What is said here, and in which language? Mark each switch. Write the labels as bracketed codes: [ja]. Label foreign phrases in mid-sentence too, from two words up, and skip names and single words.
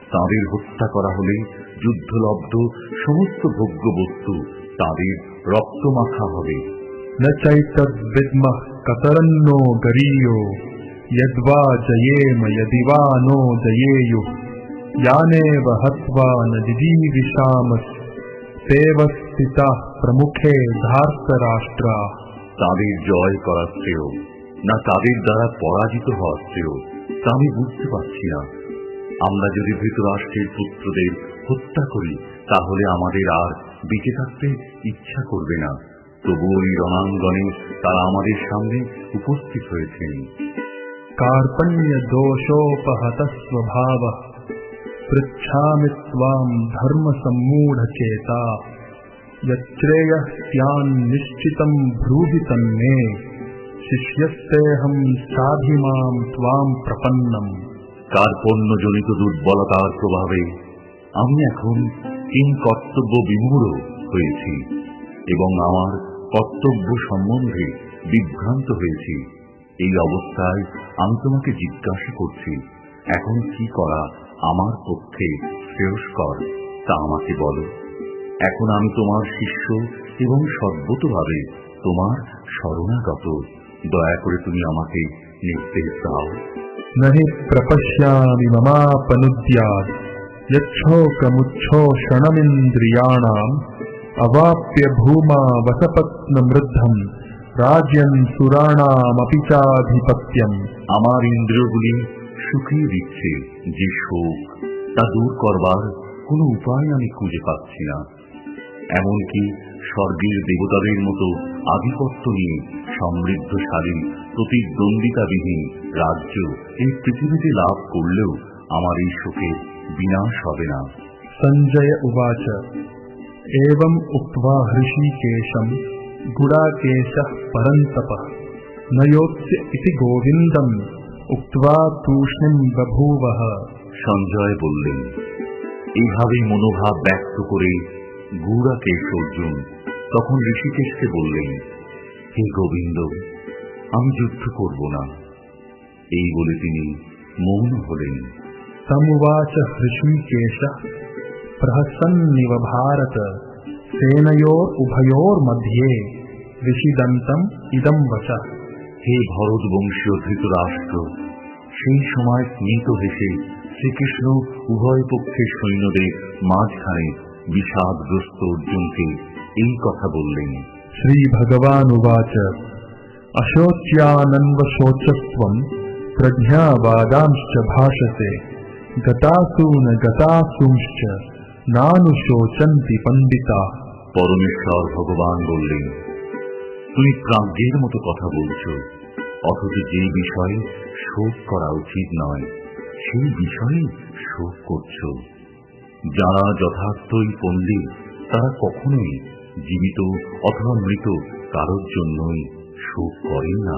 [bn] তাদের হত্যা করা হলে যুদ্ধলব্ধ সমস্ত ভোগ্য বস্তু তাদের রক্তমাখা হবে। [sa] न चैतद्विद्मः कतरन्नो गरीयो यद्वा जयेम यदि वा नो जयेयुः यानेव हत्वा न जिजीविषामस्तेव स्थिताः प्रमुखे धार्तराष्ट्राः। [bn] তাদের জয় করা শ্রেয় না তাদের দ্বারা পরাজিত হওয়া শ্রেয় তা আমি বুঝতে পারছি না। আমরা যদি ধৃতরাষ্ট্রের পুত্রদের হত্যা করি তাহলে আমাদের আর বেঁচে থাকতে ইচ্ছা করবে না। তবু ওই রণাঙ্গনে তারা আমাদের সামনে উপস্থিত হয়েছেন। [sa] कार्पण्य दोषोपहतः स्वभावः पृच्छामि त्वां धर्म सम्मूढचेता यच्छ्रेयः स्यान्निश्चितं ब्रूहि तन्मे शिष्यस्तेऽहं साधिमां त्वां प्रपन्नम्। [bn] কার্পণ্যজনিত দুর্বলতার প্রভাবে আমি এখন কর্তব্য বিমূঢ় হয়েছি এবং আমার কর্তব্য সম্বন্ধে বিভ্রান্ত হয়েছি। এই অবস্থায় আমি তোমাকে জিজ্ঞাসা করছি, এখন কি করা আমার পক্ষে শ্রেয়স্কর তা আমাকে বলো। এখন আমি তোমার শিষ্য এবং সর্বতোভাবে তোমার শরণাগত। দয়া করে তুমি আমাকে নির্দেশ দাও। [sa] नहि प्रपश्यामि ममापनुद्यात् यच्छोकमुच्छोषणमिन्द्रियाणाम् अवाप्य भूमा वसपत्नमृद्धम् राज्यं सुराणामपि चाधिपत्यम्। [bn] আমার ইন্দ্রিয়গুলি শুকিয়ে দিচ্ছে যে শোক, তা দূর করবার কোনো উপায় আমি খুঁজে পাচ্ছি না। এমনকি স্বর্গের দেবতাদের মতো আধিপত্য নিয়ে সমৃদ্ধশালী প্রতিদ্বন্দ্বিতাবিহীন রাজ্য এই পৃথিবীতে লাভ করলেও আমার এই শোকের বিনাশ হবে না। [sa] সঞ্জয় উবাচ एवम् उक्त्वा हृषीकेशं गुडाकेशः परन्तपः न योत्स्य इति गोविन्दम् उक्त्वा तूष्णीं बभूवः। [bn] সঞ্জয় বললেন, এইভাবে মনোভাব ব্যক্ত করে গুড়াকেশ অর্জুন তখন ঋষিকেশকে বললেন, হে গোবিন্দ, আমি যুদ্ধ করব না। এই বলে তিনি মৌন হলেন। [sa] तमुवाच हृषीकेशः प्रहसन्निव भारत सेनयोरुभयोर्मध्ये विषिदन्तम् इदं वचः। [bn] হে ভরতবংশীয় ধৃতরাষ্ট্র, সেই সময় স্মিত হেসে শ্রীকৃষ্ণ উভয় পক্ষের সৈন্যদের মাঝখানে বিষাদগ্রস্ত অর্জুনকে এই কথা বললেন। [sa] শ্রী ভগবানুবাচ अशोच्यानन्वशोचस्त्वं प्रज्ञावादांश्च भाषसे गतासून गतासूंश्च नानुशोचन्ति पंडिता। [bn] পরমেশ্বর ভগবান বললেন, তুমি প্রাজ্ঞের মতো কথা বলছ, অথচ যে বিষয়ে শোক করা উচিত নয় সেই বিষয়ে শোক করছ। যারা যথার্থই পণ্ডিত তারা কখনোই জীবিত অথবা মৃত কারোর জন্যই শোক করেন না।